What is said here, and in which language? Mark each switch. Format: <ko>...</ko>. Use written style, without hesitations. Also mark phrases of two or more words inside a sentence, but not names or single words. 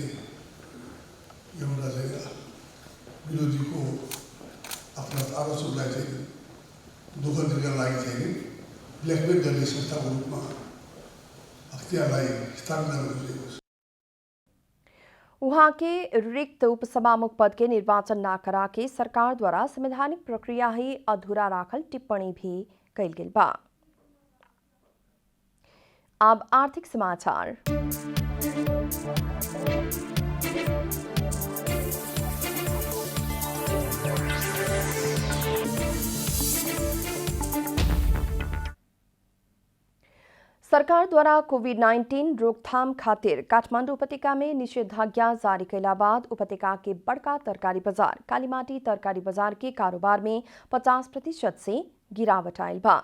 <ne>एउटा चाहिँ विरोधीको आफ्नो आलोचकलाई चाहिँ दुःख दिनका लागि चाहिँ ब्ल्याकमेल गर्ने संस्थाको रूपमा अख्तियारलाई स्थापना गरिएको छ।</ne> <bho>वहां के रिक्त उपसभामुख पद के निर्वाचन न करा के सरकार द्वारा संवैधानिक प्रक्रिया ही अधूरा राखल टिप्पणी भी कैल गेल बा। अब आर्थिक समाचार। सरकार द्वारा कोविड-19 रोकथाम खातिर काठमाडौँ उपत्यका में निषेधाज्ञा जारी कैला बाद उपत्यका के बड़का तरकारी बाजार कालीमाटी तरकारी बाजार के कारोबार में 50% से गिरावट आयल बा।</bho>